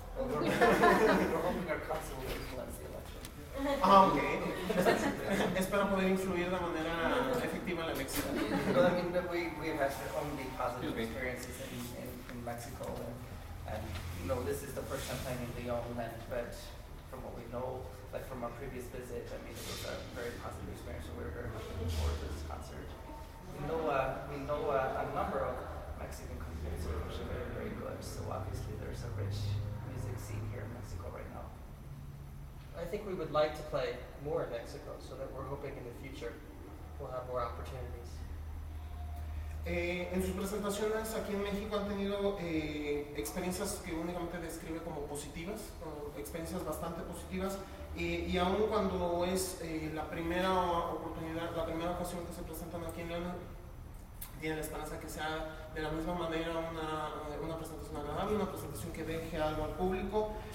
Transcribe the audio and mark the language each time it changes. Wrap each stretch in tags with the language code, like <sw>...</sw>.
<en>We're hoping our council will influence the election. Okay.</en> <es>Espero poder influir de manera efectiva en la elección.</es> <en>Well, I mean, we've had only positive experiences in Mexico, and you know, this is the first time playing in León, but from what we know, like from our previous visit, I mean, it was a very positive experience, so we're very much looking forward to this concert. We know a number of Mexican composers which are very, very good, so obviously there's a rich music scene here in Mexico right now. I think we would like to play more in Mexico, so that we're hoping in the future we'll have more opportunities.</en> <es>En sus presentaciones aquí en México han tenido experiencias que únicamente describe como positivas, experiencias bastante positivas, y aun cuando es la primera oportunidad, la primera ocasión que se presentan aquí en León, tiene la esperanza que sea de la misma manera una presentación agradable, una presentación que deje algo al público.</es>